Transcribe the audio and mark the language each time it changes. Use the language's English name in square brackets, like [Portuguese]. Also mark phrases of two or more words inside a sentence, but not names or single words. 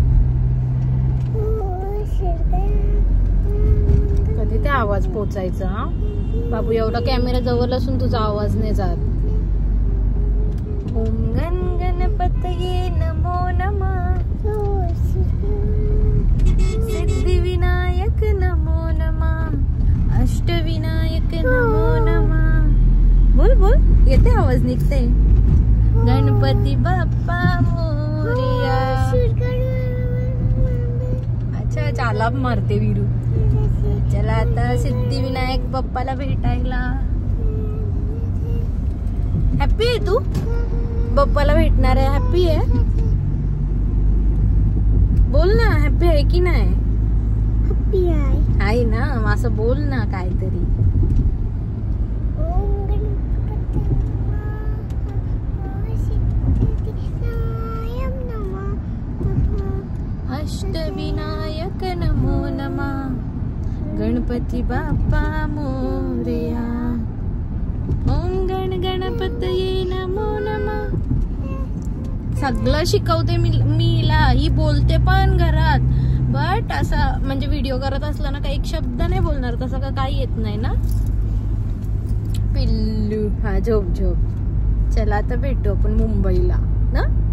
[Marathi] कधी ते आवाज पोचायचा. बाबू एवढा कॅमेरा जवळ असून तुझा आवाज नाही जात. [Sanskrit] ओम गण गणपतये नमो नमः. सिद्धिविनायक नमो नमः. अष्टविनायक नमो नमः. [Marathi] बोल बोल. येते आवाज निघते. गणपती बाप्पा मोरया. अच्छा चालाप मारते वीरू. चला आता सिद्धिविनायक बाप्पाला भेटायला. हॅपी आहे तू? बाप्पाला भेटणार आहे. हॅपी आहे? बोल ना. हॅपी आहे की नाही? हॅपी आहे ना. असं बोल ना काहीतरी. [Sanskrit] अष्टविनायक नमो नमः. [Marathi] गणपती बाप्पा मोरया. [Sanskrit] ओम गण गणपतये नमो नमः. [Marathi] सगळं शिकवते मीला. ही बोलते पण घरात. बट असं म्हणजे व्हिडिओ करत असला ना काही एक शब्द नाही बोलणार. तसं का काही येत नाही ना पिल्लू. हा झोप झोप. चला आता भेटू आपण मुंबईला ना.